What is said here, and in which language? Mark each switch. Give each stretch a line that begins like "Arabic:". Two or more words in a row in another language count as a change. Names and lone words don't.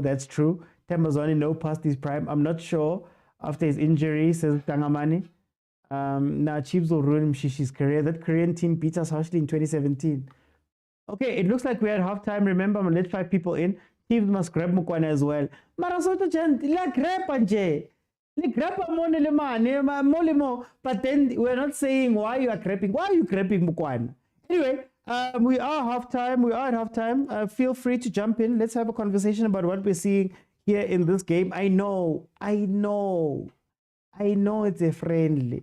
English: That's true. Themba Zwane, no past his prime. I'm not sure after his injury, says Tangamani. Now Chiefs will ruin Mshishi's career. That Korean team beat us harshly in 2017. Okay, it looks like we're at halftime. Remember, I'm gonna let 5 people in. Teams must grab Mokwena as well.
Southern Sotho: Mara soweto gent, la grab nje. Le grab amone le mane, molemo.
English: But then we're not saying why you are grabbing. Why are you grabbing Mokwena? Anyway, we are halftime. We are at halftime. Feel free to jump in. Let's have a conversation about what we're seeing here in this game. I know it's a friendly.